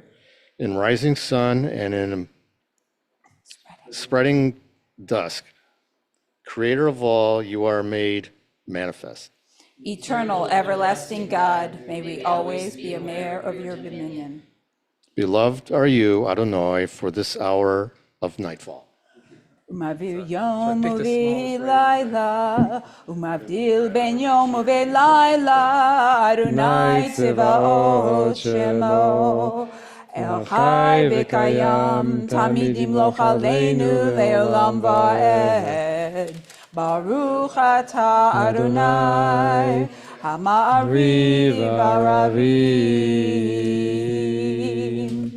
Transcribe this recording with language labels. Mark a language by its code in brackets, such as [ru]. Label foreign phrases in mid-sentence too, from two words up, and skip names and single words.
[en] In rising sun and in spreading dusk, creator of all, you are made manifest. Eternal, everlasting God, may we always be aware of your dominion. Beloved are you, Adonai, for this hour of nightfall. [he] ומעביר יום ובלילה, ומבדיל בין יום ובלילה, אדוני צבאות שמו. אל חי וקיים, תמיד ימלוך עלינו לעולם ועד. ברוך אתה אדוני, המעריב הרבים.